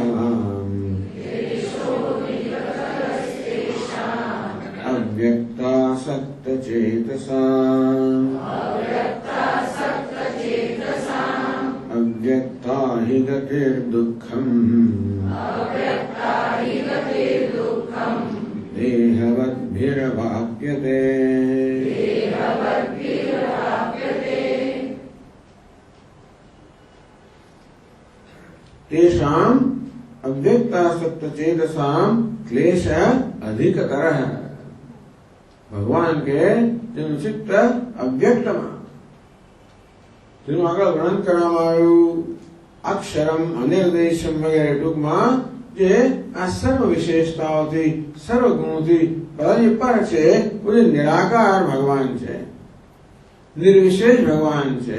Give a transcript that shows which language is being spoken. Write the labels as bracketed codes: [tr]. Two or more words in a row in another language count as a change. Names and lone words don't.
[sa] ક્લેશોધિકતરસ્તેષાં અવ્યક્તા अव्यक्ता हि गतिर्दुःखम् देहवद्भिरवाप्यते तेषाम् अव्यक्तासक्तचेतसां क्लेश अधिकतरः। [gu] ભગવાન કે તેનું ચિત્ત અવ્યક્તમાં, તેનું આગળ વર્ણન કરવામાં આવ્યું [sa] અક્ષરમ અનિર્દેશમ [gu] વગેરે. ટૂંકમાં જે આ સર્વ વિશેષતાઓથી સર્વ ગુણોથી પર છે, એ નિરાકાર ભગવાન છે, નિર્વિશેષ ભગવાન છે.